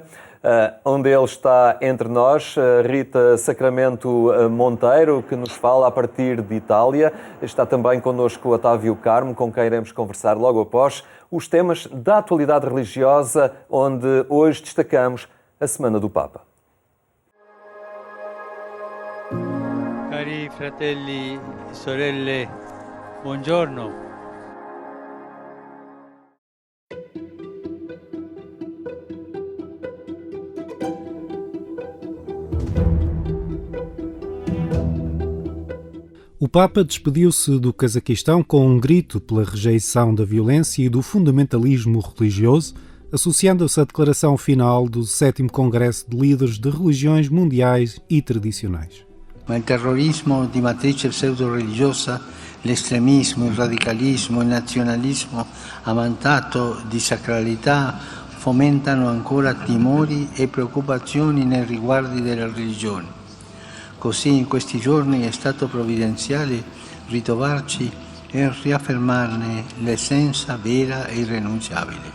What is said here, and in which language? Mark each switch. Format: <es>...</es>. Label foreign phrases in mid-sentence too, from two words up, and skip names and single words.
<pt>Onde ele está entre nós, Rita Sacramento Monteiro, que nos fala a partir de Itália. Está também connosco Otávio Carmo, com quem iremos conversar logo após os temas da atualidade religiosa, onde hoje destacamos a Semana do Papa.</pt> <it>Cari fratelli e sorelle, buongiorno.</it> <pt>O Papa despediu-se do Cazaquistão com um grito pela rejeição da violência e do fundamentalismo religioso, associando-se à declaração final do 7º Congresso de Líderes de Religiões Mundiais e Tradicionais.</pt> <it>Ma il terrorismo di matrice pseudo-religiosa, l'estremismo, il radicalismo, il nazionalismo amantato di sacralità fomentano ancora timori e preoccupazioni nei riguardi delle religioni. Così in questi giorni è stato provvidenziale ritrovarci e riaffermarne l'essenza vera e irrinunciabile.</it>